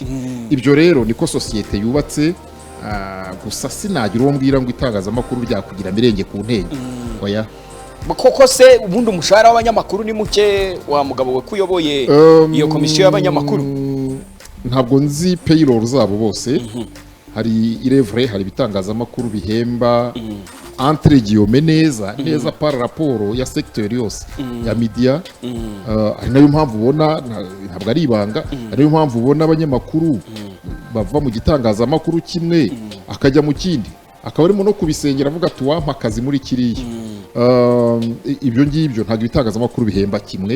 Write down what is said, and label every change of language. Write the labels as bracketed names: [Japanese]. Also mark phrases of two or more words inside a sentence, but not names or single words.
[Kinyarwanda] Ibyo rero niko sosiyete yubatse. Gusa sinagira uwo mbwira ngo itangazamakuru ryakugira mirenge ku ntege. Oya, koko se ubundi umushahara w'abanyamakuru ni muke, wa mugabo we kuyoboye iyo komisiyo y'abanyamakuru? Ntabwo nzi payroll zabo bose. Hari irevre, hari ibitangazamakuru bihemba [French] entre guillemets [Kinyarwanda] neza [French] par rapport [Kinyarwanda] ya secteur yose ya media. Ari nayo mpamvu ubona, ntabwo ari ibanga, ari nayo mpamvu ubona abanyamakuru bava mu gitangazamakuru kimwe akajya mu kindi, akaba arimo no kubisengera avuga ati wampa akazi muri kiriya. Ibyo ngibyo ntabwo ibitangazamakuru bihemba kimwe.